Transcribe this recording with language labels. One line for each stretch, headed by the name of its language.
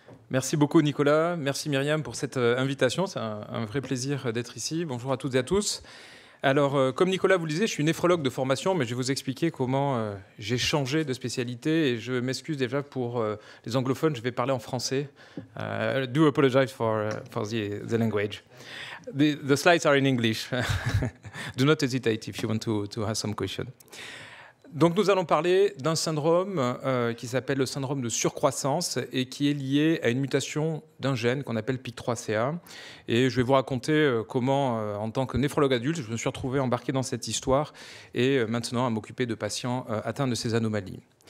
French: Merci beaucoup Nicolas, merci Myriam pour cette invitation, c'est un vrai plaisir d'être ici. Bonjour à toutes et à tous. Alors, comme Nicolas vous le disait, je suis néphrologue de formation, mais je vais vous expliquer comment j'ai changé de spécialité et je m'excuse déjà pour les anglophones, je vais parler en français.
English: Do apologize for the language. The slides are in English. Do not hesitate if you want to ask some question.
French: Donc nous allons parler d'un syndrome qui s'appelle le syndrome de surcroissance et qui est lié à une mutation d'un gène qu'on appelle PIK3CA. Et je vais vous raconter comment, en tant que néphrologue adulte, je me suis retrouvé embarqué dans cette histoire et maintenant à m'occuper de patients atteints de ces anomalies.